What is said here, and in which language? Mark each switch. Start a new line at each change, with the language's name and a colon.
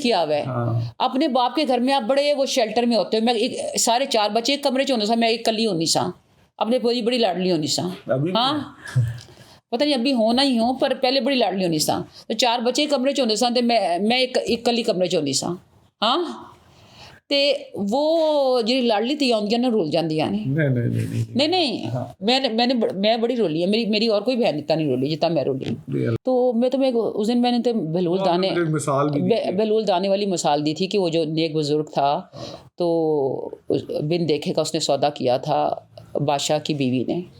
Urdu: کیا ہوا ہے. اپنے باپ کے گھر میں آپ بڑے وہ شیلٹر میں ہوتے ہو.
Punjabi: میں سارے 4 بچے ایک کمرے چ ہونے سا, میں ایک کلی ہونی سا, اپنے پوری بڑی لاڈلی ہونی سا. ہاں پتہ نہیں ابھی ہونا ہی ہوں, پر پہلے بڑی لاڈلی ہونی سا. تو 4 بچے ایک کمرے چ ہونے سا, تو میں ایک کلی کمرے چ ہونی سا. ہاں تے وہ جی لاڈلی تھی آدیاں نے رول جاندیاں نے.
Urdu: نہیں میں بڑی رولی ہے, میری اور کوئی بہن اتنا نہیں رولی جتنا میں رولی. تو میں تمہیں اس دن میں نے تو بہلول دانے والی مثال دی تھی کہ وہ جو نیک بزرگ تھا, تو بن دیکھے کا اس نے سودا کیا تھا بادشاہ کی بیوی نے.